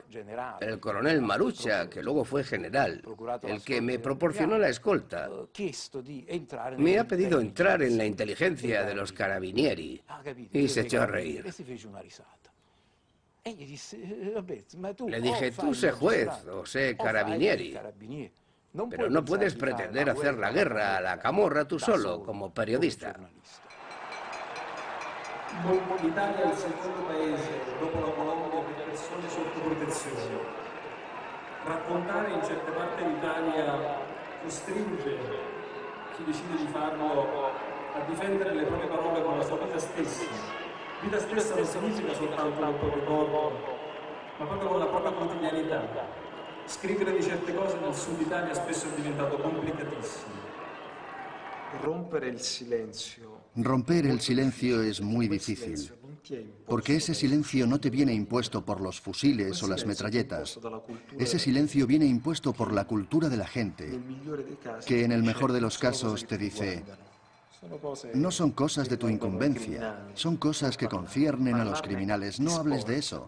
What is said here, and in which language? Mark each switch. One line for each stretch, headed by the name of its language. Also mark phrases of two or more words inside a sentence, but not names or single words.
Spanish: El coronel Marucha, que luego fue general, el que me proporcionó la escolta, me ha pedido entrar en la inteligencia de los carabinieri. Y se echó a reír. Le dije, tú sé juez o sé carabinieri, pero no puedes pretender hacer la guerra a la camorra tú solo, como periodista.
Italian: L'Italia è il secondo paese dopo la Colombia per persone sotto protezione. Raccontare in certe parti d'Italia costringe chi decide di farlo a difendere le proprie parole con la sua vita stessa. Vita stessa non significa soltanto col proprio corpo, ma proprio con la propria quotidianità. Scrivere di certe cose nel sud Italia spesso è diventato complicatissimo.
Spanish: Romper el silencio es muy difícil, porque ese silencio no te viene impuesto por los fusiles o las metralletas. Ese silencio viene impuesto por la cultura de la gente, que en el mejor de los casos te dice, no son cosas de tu incumbencia, son cosas que conciernen a los criminales, no hables de eso.